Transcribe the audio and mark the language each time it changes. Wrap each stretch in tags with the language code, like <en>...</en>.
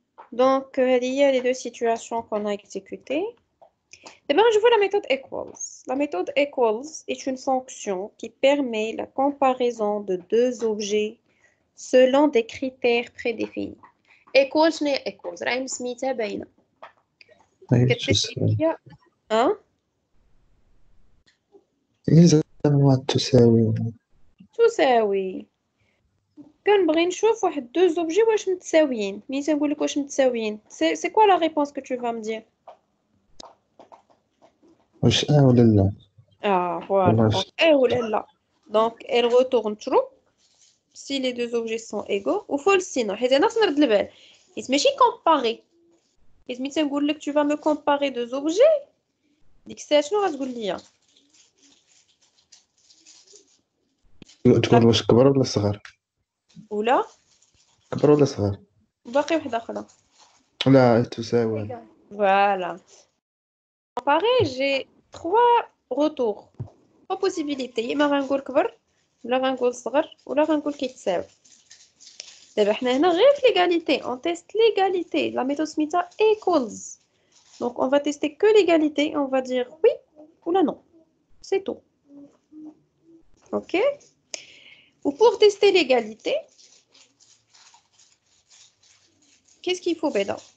<fr>Donc, il y a les deux situations qu'on a exécutées. D'abord, je vois la méthode equals. La méthode equals est une fonction qui permet la comparaison de deux objets selon des critères prédéfinis.</fr> <ar>Equals, شنو هي equals؟ راهي مسميتها باينة. كتسمي إذا تساوي تساوي. كنبغي نشوف واحد deux objets واش متساويين. ملي تنقول لك واش متساويين</ar> <fr>c'est quoi la réponse que tu vas me dire?</fr> <ar>واش ولا لا؟</ar> <fr>Voilà. Donc, ou là. Donc, elle retourne true si les deux objets sont égaux ou false sinon.</fr> <ar>حيت انا خصنا نرد البال. حيت ماشي comparer. حيت ملي تنقول لك</ar> <fr>tu vas me comparer deux objets</fr> <ar>ديك الساعه شنو غتقول لي؟ تقول واش كبر ولا صغر؟ ولا كبر ولا صغر؟ باقي وحده اخرى. لا تساوي.</ar> <fr>Voilà. Comparer, j'ai trois retours. Trois possibilités.</fr> <ar>يا اما غنقول كبر ولا غنقول صغر ولا غنقول كيتساوي. دابا حنا هنا غير في l'égalité.</ar> <fr>On teste l'égalité. La méthode سميتها equals. Donc on va tester que l'égalité. On va dire oui ou là non. C'est tout. OK? Ou pour tester l'égalité, qu'est-ce qu'il faut Beda?</fr>